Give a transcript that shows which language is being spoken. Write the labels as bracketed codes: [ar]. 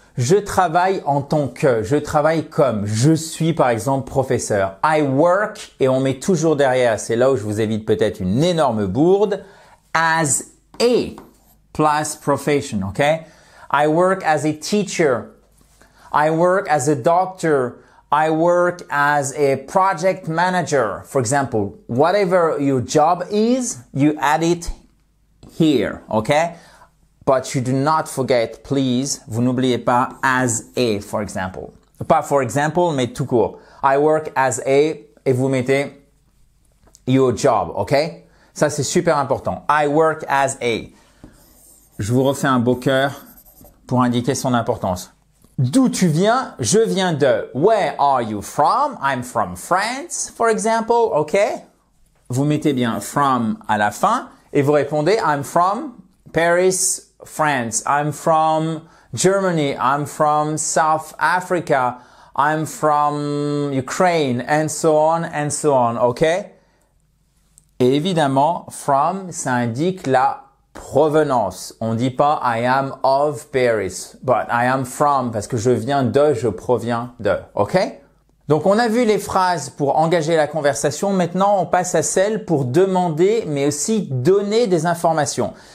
[fr] Je travaille en tant que, je travaille comme, je suis par exemple professeur. [en] I work, [fr] et on met toujours derrière, c'est là où je vous évite peut-être une énorme bourde, as a plus profession, ok? [en] I work as a teacher. I work as a doctor. I work as a project manager. For example, whatever your job is, you add it here, okay? But you do not forget, please, [fr] vous n'oubliez pas [en] as a, for example. Pas for example, [fr] mais tout court. [en] I work as a, [fr] et vous mettez [en] your job, okay? [fr] Ça, c'est super important. [en] I work as a. [fr] Je vous refais un beau cœur pour indiquer son importance. D'où tu viens? Je viens de. [en] Where are you from? I'm from France, for example, okay? [fr] Vous mettez bien from à la fin et vous répondez [en] I'm from Paris, France. I'm from Germany. I'm from South Africa. I'm from Ukraine, and so on, okay? [fr] Et évidemment, from, ça indique la provenance. On dit pas [en] I am of Paris, but I am from, [fr] parce que je viens de, je proviens de, ok? Donc, on a vu les phrases pour engager la conversation. Maintenant, on passe à celles pour demander, mais aussi donner des informations.